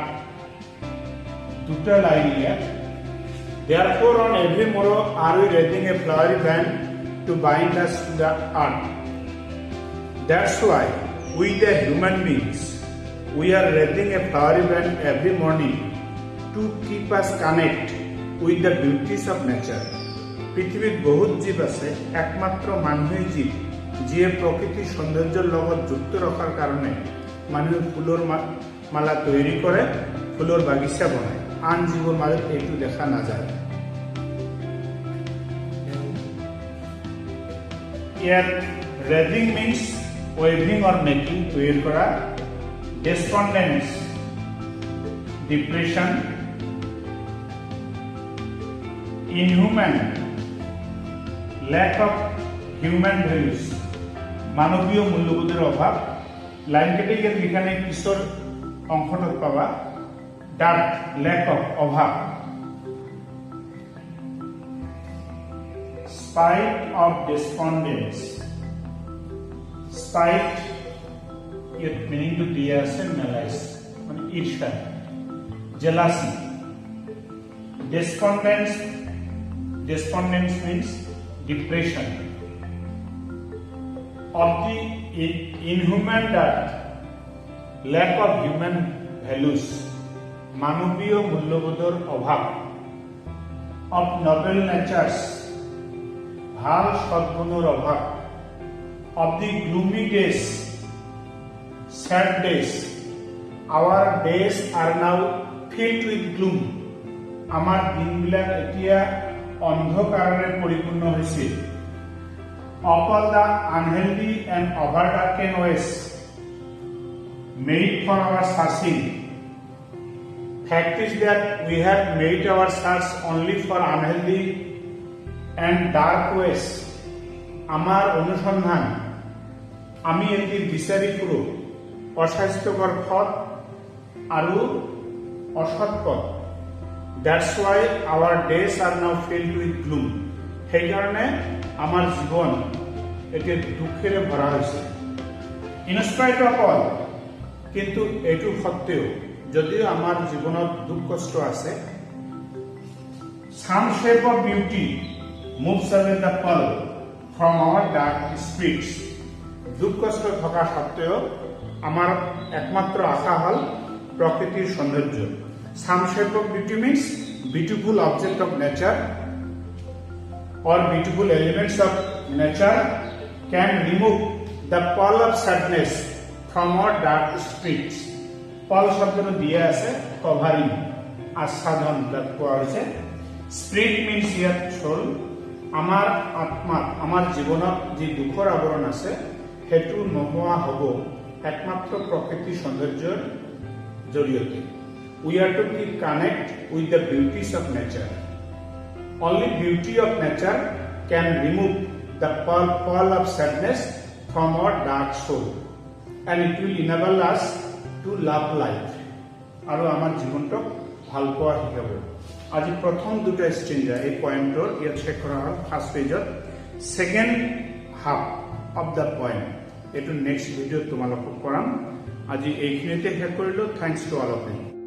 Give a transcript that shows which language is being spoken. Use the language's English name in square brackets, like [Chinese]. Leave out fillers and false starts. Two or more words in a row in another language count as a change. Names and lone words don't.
[Assamese] দুটা লাইন ইয়াত [English] Therefore on every morrow are we raising a flowery band to bind us to the earth. That's why we the human beings we are raising a flowery band every morning to keep us connect with the beauties of nature. [Assamese] পৃথিৱীত বহুত জীৱ আছে একমাত্ৰ মানুহেই জীৱ যিয়ে প্ৰকৃতিৰ সৌন্দৰ্যৰ লগত যুক্ত ৰখাৰ কাৰণে মানুহে ফুলৰ মালা তৈরি কৰে ফুলৰ বাগিচা বনায় আন জীৱৰ মাজত এইটো দেখা নাযায় ইয়াত [English] raising means waving or making [Bangla] তৈরি করা [English] despondence depression inhuman lack of human values [Assamese] মানৱীয় মূল্যবোধৰ অভাৱ লাইন কেটে ইয়াত লিখানে পিছৰ অংশটোত পাবা [English] dark lack of [Assamese] অভাৱ [English] spite of despondence spite yet meaning to be as a malice [Assamese] মানে ঈর্ষা [English] jealousy despondence means depression of the inhuman dirt lack of human values [Assamese] মানৱীয় মূল্যবোধৰ [English] অভাৱ of noble natures [Assamese] ভাল সদ্গুণৰ অভাৱ [English] of the gloomy days sad days our days are now filled with gloom [Assamese] আমাৰ দিনবিলাক এতিয়া অন্ধকাৰেৰে পৰিপূৰ্ণ হৈছে [English] of all the unhealthy and overdarkened ways made for our searching fact is that we have made our search only for unhealthy and dark ways [Assamese] আমাৰ অনুসন্ধান আমি এটি বিচাৰি ফুৰো অস্বাস্থ্যকৰ পথ আৰু অসৎ পথ [English] that's why our days are now filled with gloom [Assamese] সেইকাৰণে আমাৰ জীৱন এতিয়া দুখেৰে ভৰা হৈছে [English] in spite of all [Assamese] কিন্তু এইটো সত্ত্বেও যদিও আমাৰ জীৱনত দুখ কষ্ট আছে [English] some shape of beauty moves away the pearl from our dark spirits [Assamese] দুখ কষ্ট থকা সত্ত্বেও আমাৰ একমাত্ৰ আশা হল প্ৰকৃতিৰ সৌন্দৰ্য [English] some shape of beauty means beautiful object of nature or beautiful elements of nature can remove the pall of sadness from our dark spirits pall [Assamese] শব্দটো দিয়া আছে [English] covering [Assamese] আচ্ছাদন তাত কোৱা হৈছে [English] spirit means here soul [Assamese] আমাৰ আত্মা আমাৰ জীৱনত যি দুখৰ আৱৰণ আছে হেতু নোহোৱা হ'ব একমাত্ৰ প্ৰকৃতিৰ সৌন্দৰ্যৰ জৰিয়তে [English] we are to keep connect with the beauties of nature only beauty of nature can remove the pall of sadness from our dark soul and it will enable us to love life [Assamese] আৰু আমাৰ জীৱনটো ভাল পোৱা শিকাব আজি প্ৰথম দুটা স্ট্ৰেঞ্জা এই পয়েন্টৰ ইয়াত চেক কৰা হ'ল ফাৰ্স্ট পেজত [English] second half of the point এটো next video [Assamese] তোমালোকক কৰাম আজি এইখিনিতে শেষ কৰিলো [English] thanks to all of you